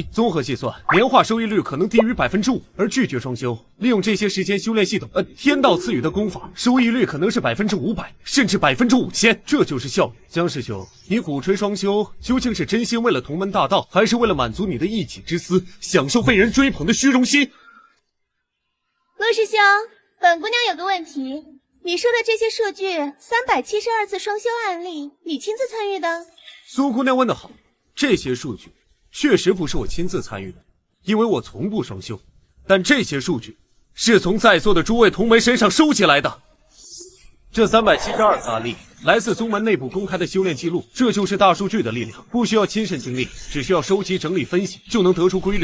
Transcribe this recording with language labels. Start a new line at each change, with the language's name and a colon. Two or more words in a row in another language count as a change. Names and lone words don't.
Chinese: 綜合計算，年化收益率可能低於 5%， 而拒絕雙修，利用這些時間修煉系統天道賜予的功法，收益率可能是 500%， 甚至 5000%， 這就是效率。江師兄，你鼓吹雙修，究竟是真心為了同門大道，還是為了滿足你的一己之私，享受被人追捧的虛榮心？陸師兄，本姑娘有個問題，你说的这些数据，372次双修案例，你亲自参与的？苏姑娘問得好，這些數據確實不是我親自參與的，因為我從不雙修。但這些數據是從在座的諸位同門身上收集來的。這372次案例來自宗門內部公開的修煉記錄，這就是大數據的力量，不需要親身經歷，只需要收集、整理、分析，就能得出規律。